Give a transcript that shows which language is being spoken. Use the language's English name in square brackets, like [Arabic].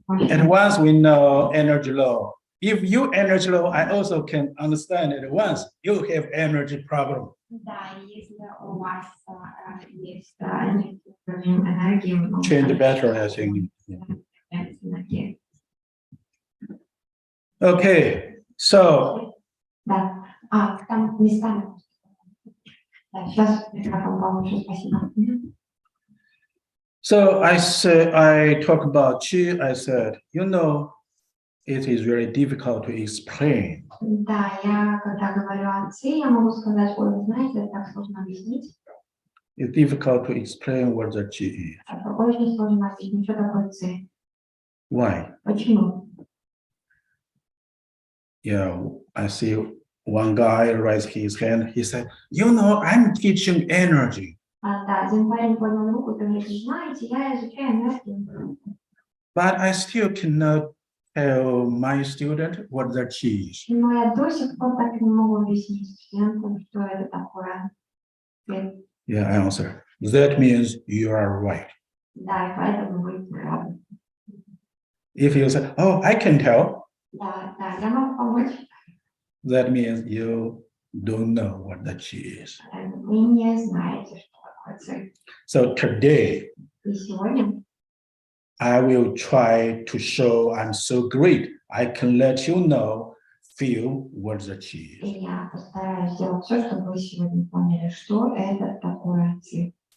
[English] At once we know energy low. If you energy low, I also can understand at once you have energy problem. [Russian] Да, если у вас есть энергия, [English] Change the battery, I think. [Russian] энергия. [English] Okay, so [Russian] Да, там местами. Да, сейчас микрофон получше, спасибо. [English] so I talk about qi. I said, you know, it is very difficult to explain. [Russian] Да, я когда говорю о ци, я могу сказать, ой, вы знаете, это так сложно объяснить. [English] It's difficult to explain what the qi is. [Russian] Это очень сложно объяснить, что такое ци. [English] Why? [Russian] Почему? [English] Yeah, I see one guy raised his hand. He said, you know, I'm teaching energy, [Russian] Да, один парень поднял руку и говорит, знаете, я изучаю энергию. [English] but I still cannot tell my student what the qi is. [Russian] Но я до сих пор так и не могу объяснить студентам, что это такое. [English] Yeah, I answer. That means you are right. [Russian] Да, и поэтому вы правы. [English] If you say, oh, I can tell, [Russian] Да, я могу помочь. [English] that means you don't know what the qi is. [Russian] Вы не знаете, что такое ци. [English] So today, [Russian] И сегодня [English] I will try to show I'm so great. I can let you know, feel what the qi is. [Russian] я постараюсь сделать все, чтобы вы сегодня поняли, что это такое ци.